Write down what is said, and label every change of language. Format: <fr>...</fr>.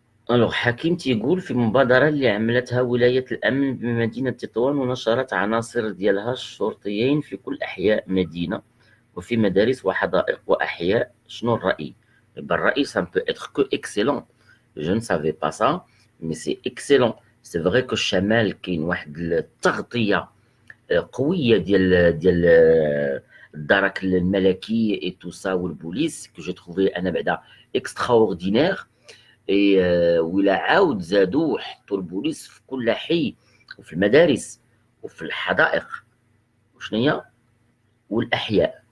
<ar>الوغ حكيم تيقول في مبادرة اللي عملتها ولاية الأمن بمدينة تطوان ونشرت عناصر ديالها الشرطيين في كل أحياء مدينة وفي مدارس وحدائق وأحياء. شنو الرأي؟ الرأي</ar> <fr>ça ne peut être que excellent. Je ne savais pas ça mais c'est excellent. C'est vrai que</fr> <ar>الشمال كاين واحد التغطية قوية ديال الدرك الملكي</ar> <fr>et tout ça</fr> <ar>والبوليس</ar> <fr>que j'ai trouvé</fr> <ar>أنا بعدا</ar> <fr>extraordinaire.</fr> <ar>ولا عاود زادوا حطوا البوليس في كل حي وفي المدارس وفي الحدائق وشنيا والاحياء.</ar>